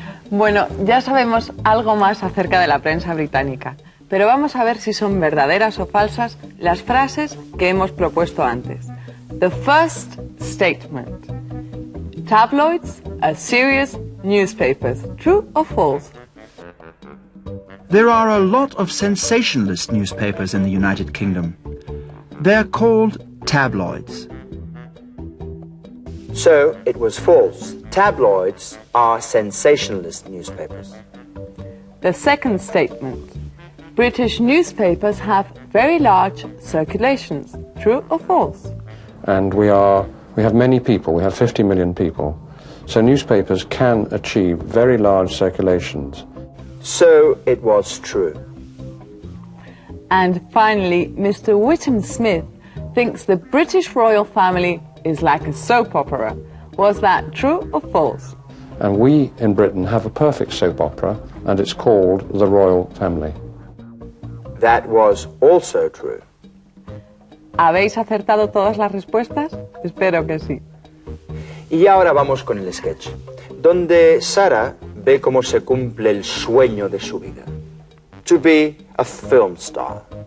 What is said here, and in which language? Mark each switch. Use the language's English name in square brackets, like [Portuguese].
[Spanish] Bueno, ya sabemos algo más acerca de la prensa británica, pero vamos a ver si son verdaderas o falsas las frases que hemos propuesto antes. [English] The first statement. Tabloids are serious newspapers. True or false? There are a lot of sensationalist newspapers in the United Kingdom. They're called tabloids. So it was false. Tabloids are sensationalist newspapers. The second statement. British newspapers have very large circulations. True or false? And we have many people, we have 50 million people. So newspapers can achieve very large circulations. So it was true. And finally, Mr. Whittam-Smith thinks the British royal family is like a soap opera. Was that true or false? And we in Britain have a perfect soap opera, and it's called The Royal Family. That was also true. [Spanish] ¿Habéis acertado todas las respuestas? Espero que sí. Y ahora vamos con el sketch, donde Sarah ve cómo se cumple el sueño de su vida. [English] To be a film star.